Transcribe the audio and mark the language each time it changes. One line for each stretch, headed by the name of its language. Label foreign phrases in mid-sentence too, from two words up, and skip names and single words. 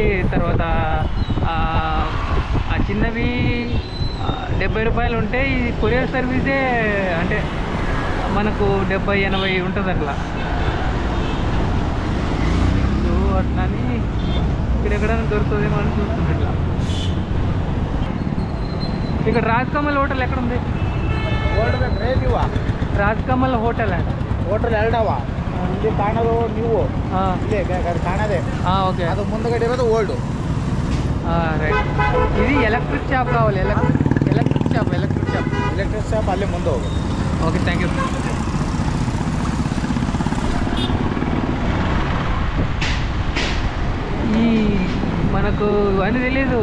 Telugu: తర్వాత ఆ చిన్నవి 70 రూపాయలు ఉంటే ఈ కొరియర్ సర్వీసే అంటే మనకు 70-80 ఉంటుంది అట్లా. సో అట్లని ఇక్కడెక్కడైనా దొరుకుతుందేమో అని చూస్తుంది ఇట్లా. ఇక్కడ రాజ్కమల్ హోటల్ ఎక్కడ ఉంది?
Kannada: ರಾಜಕಮಲ್ ಹೋಟೆಲ್ ಹೋಟೆಲ್ ಎರಡವ ಇಲ್ಲಿ ಕಾಣೋದು ನೀವು ಇಲ್ಲೇ ಕಾಣೋದೇ
Telugu: ఓకే.
Kannada: ಅದು ಮುಂದಗಡೆ ಇರೋದು ಓಲ್ಡ್.
Telugu: రైట్. ఇది ఎలక్ట్రిక్ షాప్ కావాలి. ఎలక్ట్రిక్ షాప్
Kannada: ಅಲ್ಲೇ ಮುಂದು ಹೋಗು.
Telugu: ఓకే, థ్యాంక్ యూ. ఈ మనకు ఇవన్నీ తెలీదు.